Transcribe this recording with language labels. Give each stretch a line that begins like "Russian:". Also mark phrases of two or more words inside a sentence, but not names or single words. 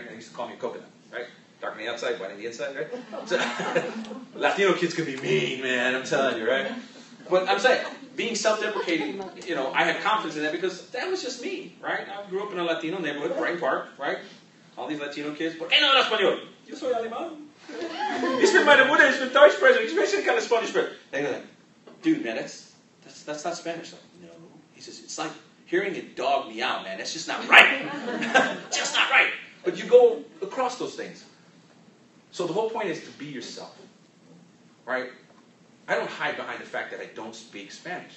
English: They used to call me a coconut, right? Dark on the outside, white on the inside, right? So, Latino kids can be mean, man, I'm telling you, right? But I'm saying, being self-deprecating, I had confidence in that because that was just me, right? I grew up in a Latino neighborhood, Brain Park, right? All these Latino kids, but
Spanish: no hablo español. Yo soy alemán.
German: Ich bin meine Mutter, ich bin Deutsch sprechen, ich spreche keine Spanish sprechen.
English: They go like, dude, man, that's not Spanish. Like, no. He says, it's like hearing a dog meow, man. That's just not right. Just not right. But you go across those things. So the whole point is to be yourself, right? I don't hide behind the fact that I don't speak Spanish.